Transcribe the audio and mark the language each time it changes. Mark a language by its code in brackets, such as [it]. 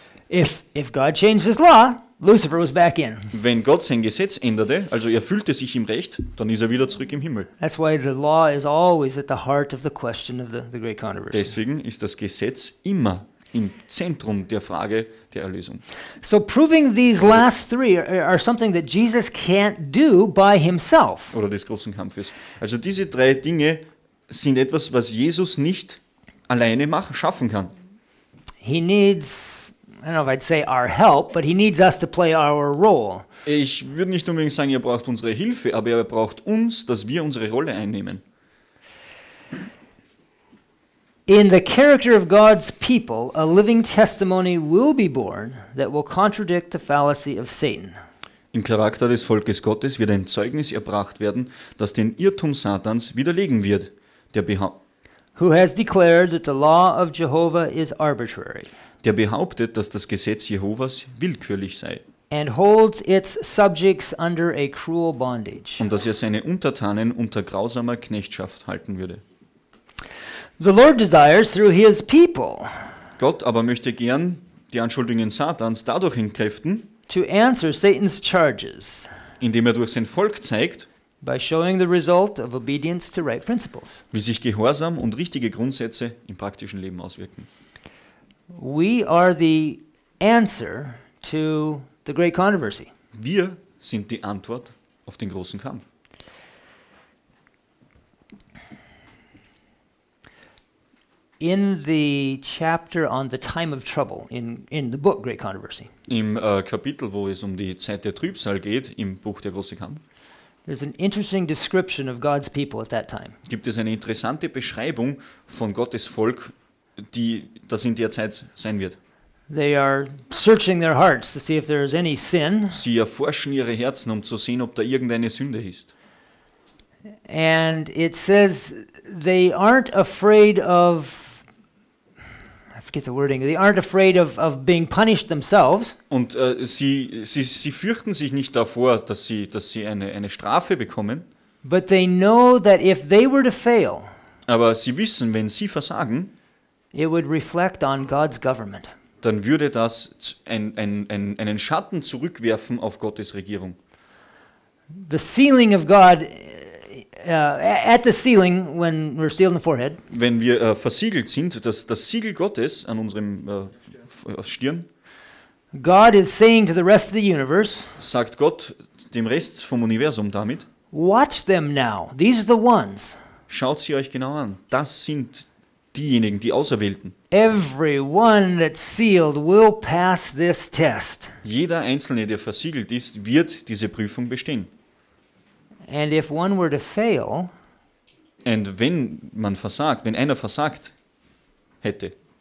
[en] If God changed his law, Lucifer was back in. [de] Wenn Gott sein Gesetz änderte, also er fühlte sich im Recht, dann ist er wieder zurück im Himmel. [en] That's why the law is always at the heart of the question of the great controversy. [de] Deswegen ist das Gesetz immer im Zentrum der Frage der Erlösung. [en] So proving these last three are something that Jesus can't do by himself. [de] Oder des großen Kampfes. Also diese drei Dinge sind etwas, was Jesus nicht alleine schaffen kann. [en] He needs, I don't know if I'd say our help, but he needs us to play our role. [de] Ich würde nicht unbedingt sagen, er braucht unsere Hilfe, aber er braucht uns, dass wir unsere Rolle einnehmen. [en] In the character of God's people, a living testimony will be born that will contradict the fallacy of Satan. [de] Im Charakter des Volkes Gottes wird ein Zeugnis erbracht werden, das den Irrtum Satans widerlegen wird, [en] Who has declared that the law of Jehovah is arbitrary [de] der behauptet, dass das Gesetz Jehovas willkürlich sei [en] and holds its subjects under a cruel bondage. [de] und dass er seine Untertanen unter grausamer Knechtschaft halten würde. [en] The Lord desires through his people [de] Gott aber möchte gern die Anschuldigungen Satans dadurch entkräften, [en] to answer Satan's charges [de] indem er durch sein Volk zeigt, [en] by showing the result of obedience to right principles. [de] wie sich Gehorsam und richtige Grundsätze im praktischen Leben auswirken. [en] We are the answer to the great controversy. [de] Wir sind die Antwort auf den großen Kampf. [en] In the chapter on the time of trouble in the book Great Controversy, [de] Im Kapitel, wo es um die Zeit der Trübsal geht, im Buch Der große Kampf, [en] there's an interesting description of God's people at that time. [de] gibt es eine interessante Beschreibung von Gottes Volk, das in der Zeit sein wird. [en] They are searching their hearts to see if there is any sin, [de] Sie erforschen ihre Herzen, um zu sehen, ob da irgendeine Sünde ist. [en] and it says they aren't afraid of, I forget the wording, they aren't afraid of being punished themselves, [de] Und sie fürchten sich nicht davor, dass sie eine Strafe bekommen, [en] but they know that if they were to fail, [de] aber sie wissen, wenn sie versagen, [en] it would reflect on God's government. [de] dann würde das einen Schatten zurückwerfen auf Gottes Regierung. [en] The sealing of God, at the sealing, when we're sealed in the forehead, [de] Wenn wir versiegelt sind, das Siegel Gottes an unserem Stirn, [en] God is saying to the rest of the universe, [de] sagt Gott dem Rest vom Universum damit, [en] watch them now. These are the ones. [de] schaut sie euch genau an. Das sind diejenigen, die Auserwählten. [en] Everyone that's sealed will pass this test. [de] Jeder Einzelne, der versiegelt ist, wird diese Prüfung bestehen. [en] And if one were to fail, [de] Und wenn einer versagt hätte,